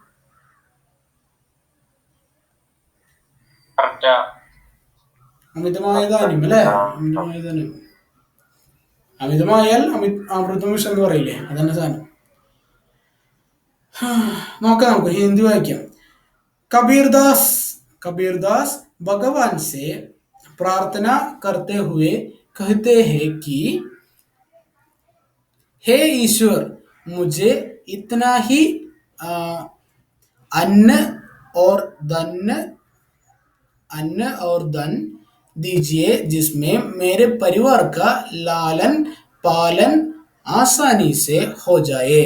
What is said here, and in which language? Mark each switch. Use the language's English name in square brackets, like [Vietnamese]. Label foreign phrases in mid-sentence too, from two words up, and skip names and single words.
[Malayalam] അമിതമായ ധാന്യം അല്ലേ? അമിതമായ ധാന്യം, അമിതമായാൽ അമൃതം വിഷം എന്ന് പറയില്ലേ, അതന്നെ സാധനം. നോക്കാം, നമുക്ക് ഹിന്ദി വായിക്കാം. [Hindi] कबीरदास भगवान से प्रार्थना करते हुए कहते हैं कि हे ईश्वर, मुझे इतना ही आ, अन्न और धन अन्न और धन दीजिए जिसमें मेरे परिवार का लालन पालन आसानी से हो जाए।